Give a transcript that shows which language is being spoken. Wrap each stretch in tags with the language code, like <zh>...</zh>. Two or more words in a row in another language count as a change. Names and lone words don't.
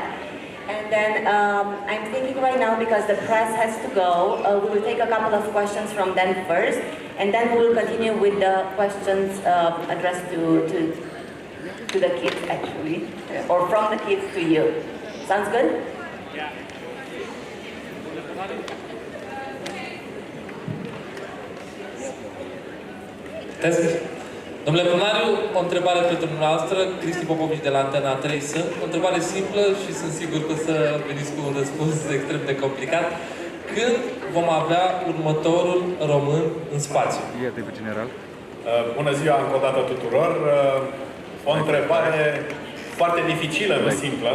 <en>And then I'm thinking right now, because the press has to go, we will take a couple of questions from them first, and then we will continue with the questions addressed to the kids actually, or from the kids to you. Sounds good? Yeah. Test.</en> <ro>Domnule Punariu, o întrebare pentru dumneavoastră, Cristi Popovici de la Antena 3 sunt. O întrebare simplă și sunt sigur că o să veniți cu un răspuns extrem de complicat. Când vom avea următorul român în spațiu? Iată, general. Bună ziua încă o dată tuturor. O întrebare foarte dificilă, nu simplă.</ro>